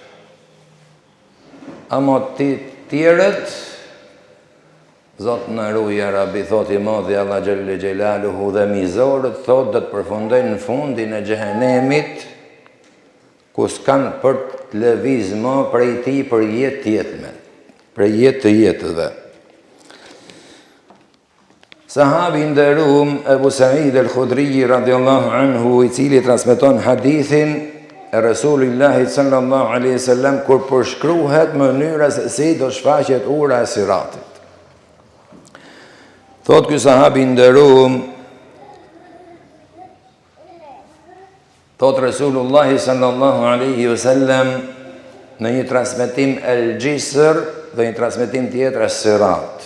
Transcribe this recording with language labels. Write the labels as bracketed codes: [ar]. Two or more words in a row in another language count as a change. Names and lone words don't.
[sq] Amo tjerët, Zot në ruja Rabi, thot i modhi Allah [ar] جل جلاله, [sq] dhe mizorët, thot dhe të përfundojnë në fundin e xhehenemit, ku s'kanë për të lëvizmo prej ti për jetë jetëme, për jetë të jetëve. Sahabi nderuam Ebu Sa'id el-Khudri [ar] رضي الله عنه, [sq] i cili transmeton hadithin e Rasulillahi [ar] صلى الله عليه وسلم [sq] kur përshkruhet mënyra se si do shfaqet ura e siratit. Thot ky sahabi nderuam, thot Rasulullahi [ar] صلى الله عليه وسلم [sq] në një transmetim el-Gjisr dhe një transmetim tjetër sirat.